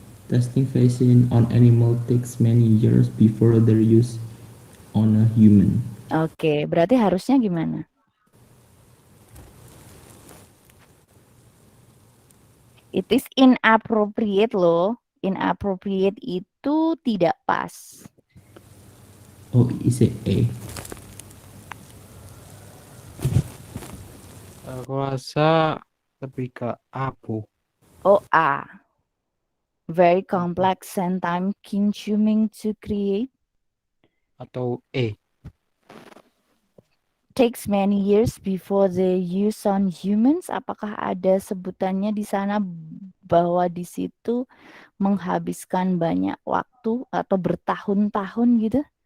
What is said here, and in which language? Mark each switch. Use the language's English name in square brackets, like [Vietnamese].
[English] testing vaccine on animal takes many years before their use on a human. [Indonesian] Oke, berarti harusnya gimana? [English] It is inappropriate [Indonesian] loh. Inappropriate itu tidak pas. [English] Oh, is it A? [Indonesian] Aku rasa lebih ke A, Bu. Oh, A. [English] Very complex and time consuming to create. [Indonesian] Atau E. [English] Takes many years before they use on humans. [Indonesian] Apakah ada sebutannya di sana bahwa di situ menghabiskan banyak waktu atau bertahun-tahun gitu?